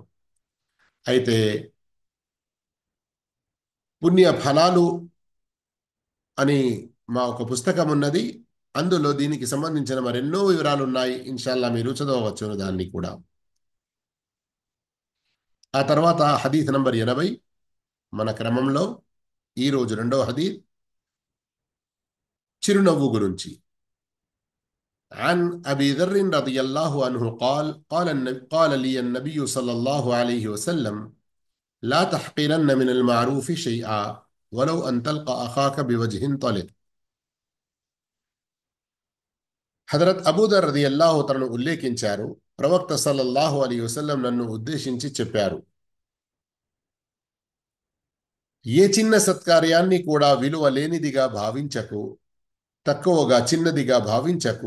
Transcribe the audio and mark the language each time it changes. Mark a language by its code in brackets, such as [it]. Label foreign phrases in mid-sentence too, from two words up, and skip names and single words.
[te] అయితే పుణ్య ఫలాలు అని మా ఒక పుస్తకం ఉన్నది, అందులో దీనికి సంబంధించిన మరెన్నో వివరాలు ఉన్నాయి. ఇన్షాల్లా మీరు చదవవచ్చు దాన్ని కూడా. ఆ తర్వాత హదీస్ నంబర్ 80 మన క్రమంలో ఈరోజు రెండవ హదీస్. చిరునవ్వు గురించి. [ar] عن أبي ذر رضي الله عنه قال لي النبي صلى الله عليه وسلم لا تحقرن من المعروف شيئا ولو أن تلقى أخاك بوجه طلق. [te] హజరత్ అబూదర్ రదియల్లాహు తనను ఉల్లేఖించారు. ప్రవక్త [ar] صلى الله عليه وسلم [te] నన్ను ఉద్దేశించి చెప్పారు, ఏ చిన్న సత్కార్యాన్ని కూడా విలువ లేనిదిగా భావించకు, తక్కువగా చిన్నదిగా భావించకు.